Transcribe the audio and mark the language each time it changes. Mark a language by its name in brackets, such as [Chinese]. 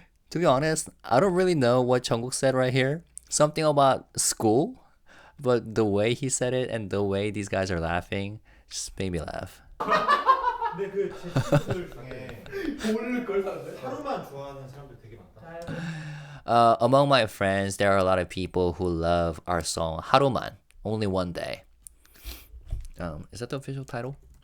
[English] To be honest, I don't really know what Jungkook said right here. Something about school, but the way he said it and the way these guys are laughing just made me laugh. [Korean] 근데 그 제 친구들 중에 하루만 좋아하는 사람들 되게 많다. [English] Among my friends, there are a lot of people who love our song 하루만, only one day. Is that the official title?